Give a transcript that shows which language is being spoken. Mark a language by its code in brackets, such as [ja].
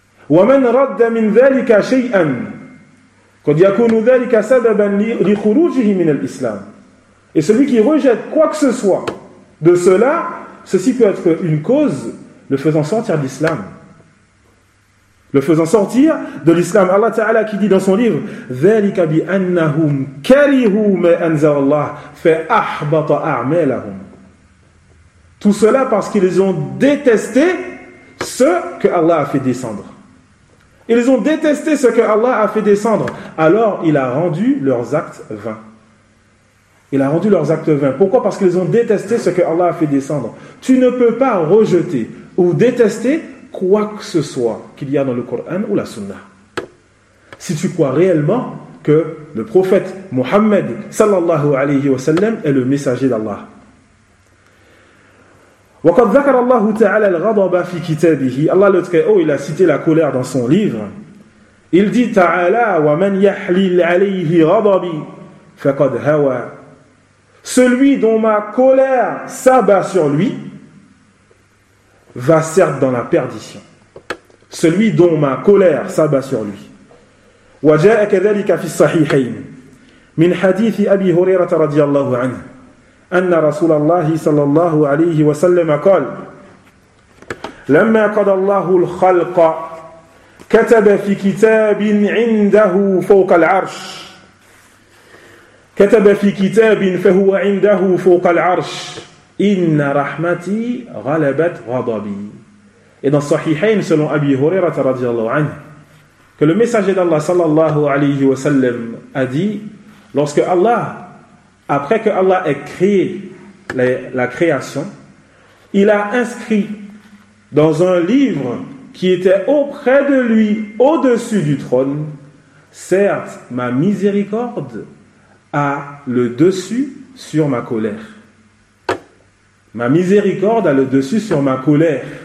[ar] وَمَنْ رَدَّ مِنْ ذَلِكَ شَيْئًا قَدْ يَكُونُ ذَلِكَ سَبَبًا لِخُرُوجِهِ مِنَ الْإِسْلَامِ. [fr] Et celui qui rejette quoi que ce soit de cela, ceci peut être une cause le faisant sortir de l'islam. le faisant sortir de l'islam. Allah Ta'ala qui dit dans son livre, [ar] ذَلِكَ بِأَنَّهُمْ كَرِهُوا مَا أَنزَلَ اللَّهُ فَأَحْبَطَ أَعْمَالَهُمْ. [fr] Tout cela parce qu'ils ont détesté ce que Allah a fait descendre. Ils ont détesté ce que Allah a fait descendre. Alors, il a rendu leurs actes vains. Il a rendu leurs actes vains. Pourquoi ? Parce qu'ils ont détesté ce que Allah a fait descendre. Tu ne peux pas rejeter ou détester quoi que ce soit qu'il y a dans le Coran ou la Sunna. Si tu crois réellement que le prophète Muhammad sallallahu alayhi wa sallam est le messager d'Allah. [ar] وقد ذكر الله تعالى الغضب في كتابه. [fr] Allah le Très-Haut, il a cité la colère dans son livre. Il dit [ar] تعالى ومن يحلل عليه غضبي فقد هوى. [fr] Celui dont ma colère s'abat sur lui va certes dans la perdition. Celui dont ma colère s'abat sur lui. [ar] وجاء كذلك في الصحيحين من حديث أبي هريرة رضي الله عنه أن رسول الله صلى الله عليه وسلم قال لما قضى الله الخلق كتب في كتاب عنده فوق العرش كتب في كتاب فهو عنده فوق العرش إن رحمتي غلبت غضبي. [fr] Et dans Sahihain, selon Abi Huraira رضي الله عنه, que le messager d'Allah صلى الله عليه وسلم a dit, lorsque Allah, après que Allah ait créé la création, il a inscrit dans un livre qui était auprès de lui, au-dessus du trône, « Certes, ma miséricorde a le dessus sur ma colère. » Ma miséricorde a le dessus sur ma colère.